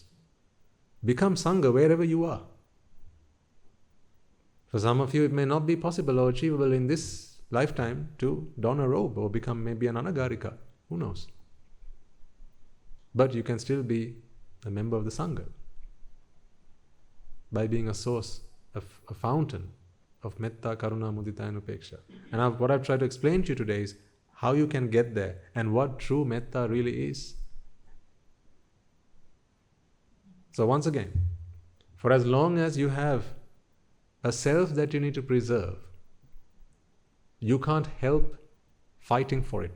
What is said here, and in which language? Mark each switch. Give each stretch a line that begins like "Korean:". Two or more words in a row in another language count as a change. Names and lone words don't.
English: Become Sangha wherever you are. For some of you, it may not be possible or achievable in this lifetime to don a robe or become maybe an anagarika. Who knows? But you can still be a member of the Sangha by being a source, a fountain of
Pali: mettā, karuná, mudithā
English: and upékkha. And what I've tried to explain to you today is how you can get there and what true mettā really is. So once again, for as long as you have a self that you need to preserve, you can't help fighting for it.